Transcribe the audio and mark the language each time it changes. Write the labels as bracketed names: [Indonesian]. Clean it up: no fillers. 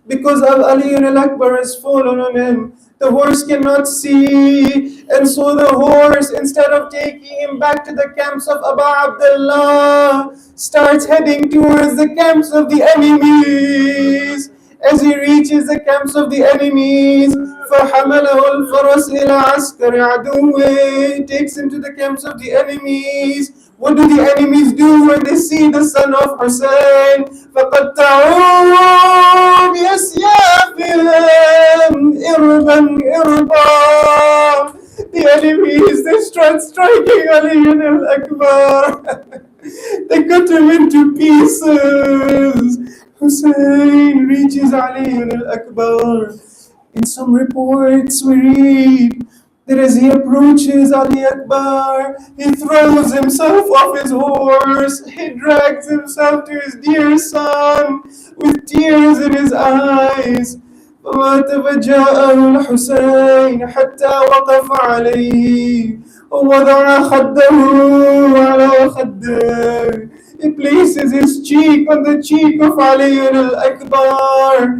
[English] because Ali al-Akbar has fallen on him. The horse cannot see, and so the horse, instead of taking him back to the camps of Abu Abdullah, starts heading towards the camps of the enemies. As he reaches the camps of the enemies, [Arabic] فَحَمَلَهُ الْفَرَسِ إِلَى عَسْكَرِ عَدُوِّهِ, [English] takes him to the camps of the enemies. What do the enemies do when they see the son of Hussein? [Arabic] فَقَطَّعُوا بِأَسْيَافِهِمْ إِرْبًا إِرْبًا. [English] The enemies, they start striking Ali al-Akbar. They cut him into pieces. Hussein reaches Ali al-Akbar. In some reports we read that as he approaches Ali Akbar, he throws himself off his horse, he drags himself to his dear son with tears in his eyes. [Arabic] فمات فجاءه الحسين حتى وقف عليه ووضع خده على خده. [English] He places his cheek on the cheek of Ali al-Akbar.